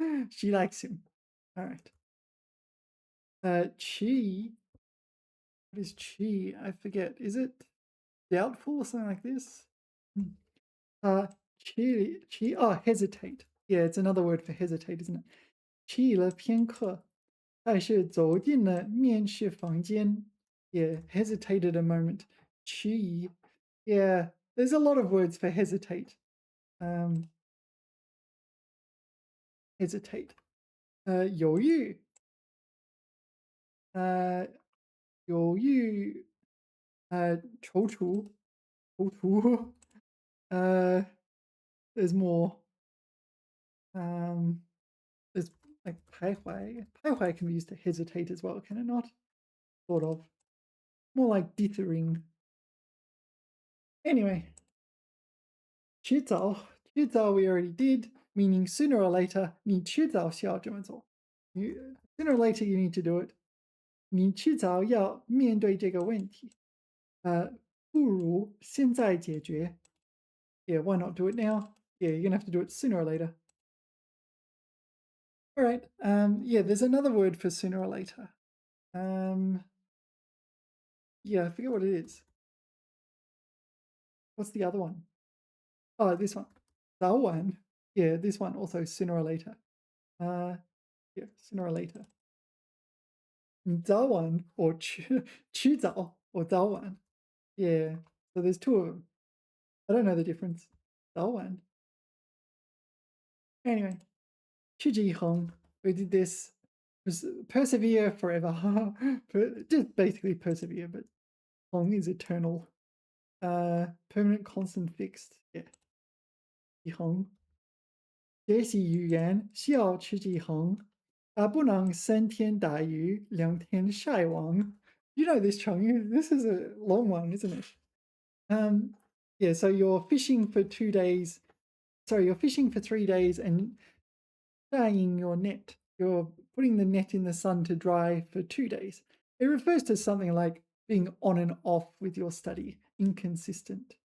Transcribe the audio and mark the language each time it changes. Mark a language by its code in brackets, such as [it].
[en] She likes him. All right. Chi. What is chi? I forget. Is it doubtful or something like this? Chi. Oh, hesitate. Yeah, it's another word for hesitate, isn't it? [zh] 迟疑了片刻，还是走进了面试房间。 [en] Yeah, hesitated a moment. [zh] 迟疑. [en] Yeah, there's a lot of words for hesitate. Hesitate. 犹豫。 [zh] 犹豫。踌躇。踌躇。 [en] There's more. There's like 徘徊. 徘徊 can be used to hesitate as well, can it not? Sort of. More like dithering. Anyway, 迟早 we already did, meaning sooner or later, [zh] 你迟早需要这么做. [en] Sooner or later you need to do it. [zh] 你迟早要面对这个问题。不如现在解决. [en] Yeah, why not do it now? Yeah, you're gonna have to do it sooner or later. All right. Yeah, there's another word for sooner or later. Yeah, I forget what it is. What's the other one? Oh, this one. 早晚. Yeah, this one also sooner or later. Yeah, sooner or later. [zh] 早晚 or 迟早 or 早晚. [en] Yeah, so there's two of them. I don't know the difference. [zh] 早晚. [en] Anyway, 持之以恒. We did this. Persevere forever. Just basically persevere, but 恒 is eternal. Permanent, constant, fixed. Yeah. 以恒. [zh] 学习语言需要持之以恒，不能三天打鱼两天晒网. [en] You know this, Chong. This is a long one, isn't it? Yeah, so you're fishing for 2 days. Sorry, you're fishing for 3 days and drying your net. You're putting the net in the sun to dry for 2 days. It refers to something like being on and off with your study, inconsistent.